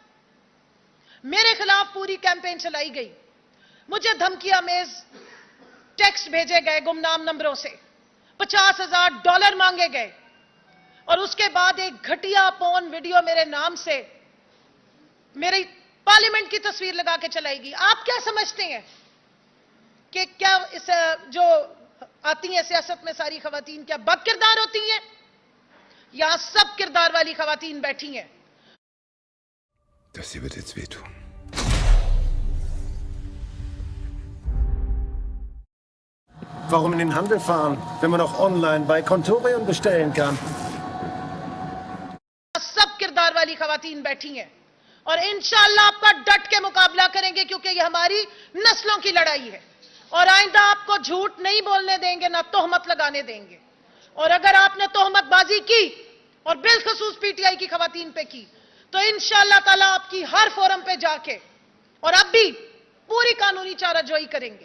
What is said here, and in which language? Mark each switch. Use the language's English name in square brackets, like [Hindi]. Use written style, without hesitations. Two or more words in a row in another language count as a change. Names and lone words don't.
[Urdu] میرے خلاف پوری کیمپین چلائی گئی، مجھے دھمکیاں میز ٹیکسٹ بھیجے گئے گمنام نمبروں سے، $50,000 مانگے گئے، اور اس کے بعد ایک گھٹیا [English] porn video [Urdu] میرے نام سے میری پارلیمنٹ کی تصویر لگا کے چلائے گی. آپ کیا سمجھتے ہیں کہ کیا اس جو آتی ہیں سیاست میں ساری خواتین کیا بد کردار ہوتی ہیں? یہاں سب کردار والی خواتین بیٹھی ہیں. [German] Das hier wird jetzt wehtun. Warum in den Handel fahren, wenn man auch online bei Contorion bestellen kann? [Urdu] سب کردار والی خواتین بیٹھی ہیں، اور [Arabic] إن شاء الله [Urdu] آپ کا ڈٹ کے مقابلہ کریں گے، کیونکہ یہ ہماری نسلوں کی لڑائی ہے. اور آئندہ آپ کو جھوٹ نہیں بولنے دیں گے، نہ تہمت لگانے دیں گے. اور اگر آپ نے تہمت بازی کی، اور بالخصوص پی ٹی آئی کی خواتین پہ کی، تو [Arabic] إن شاء الله تعالى [Urdu] آپ کی ہر فورم پہ جا کے اور اب بھی پوری قانونی چارہ جوئی کریں گے.